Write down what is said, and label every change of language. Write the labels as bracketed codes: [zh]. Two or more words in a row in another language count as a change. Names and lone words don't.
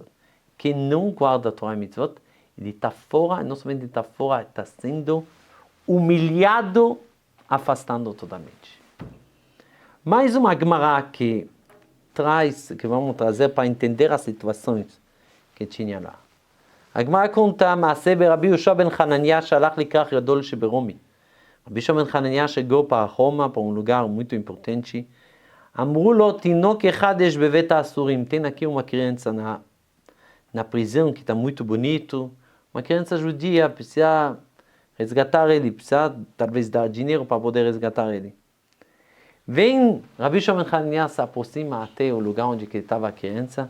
[pt] Quem não guarda Torah e Mitzvot, ele está fora, não somente está fora, está sendo humilhado, afastando totalmente. Mais uma Gemara que vamos trazer para entender as situações que tinha lá. A Gemara conta, [he] מעשה ברבי יהושע בן חנניה שהלך לקרח גדול שברומי. [pt] רבי יהושע בן חנניה chegou para Roma, para um lugar muito importante. [he] אמרו לו, תינוק אחד יש בבית האסורים. [pt] Tem aqui uma criança na prisão que está muito bonito. Uma criança judia, precisa resgatar ele, precisa talvez dar dinheiro para poder resgatar ele. Vem Rabbi Shimon ben Hanania, se aproxima até o lugar onde estava a criança.